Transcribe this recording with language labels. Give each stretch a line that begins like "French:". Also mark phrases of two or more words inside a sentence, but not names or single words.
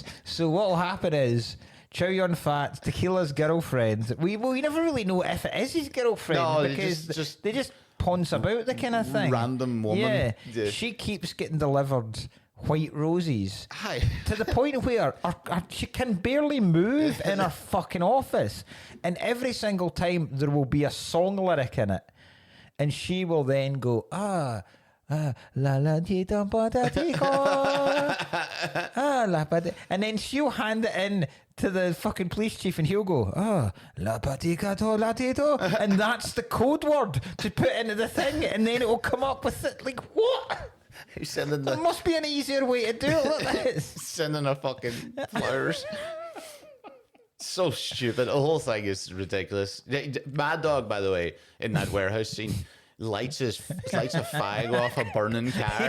English: So what will happen is Chow Yun Fat, Tequila's girlfriend, we never really know if it is his girlfriend, because they just ponce about the kind of thing. Random woman. Yeah. She keeps getting delivered white roses. Hi. To the point where she can barely move in her fucking office. And every single time there will be a song lyric in it. And she will then go, la la di da ba da di go. La ba di. And then she'll hand it in to the fucking police chief and he'll go, la ba di ga do la di do. And that's the code word to put into the thing. And then it will come up with it. Like, what? There must be an easier way to do it like this. Sending her fucking flowers. So stupid. The whole thing is ridiculous. Mad Dog, by the way, in that warehouse scene, lights a fag off a burning car.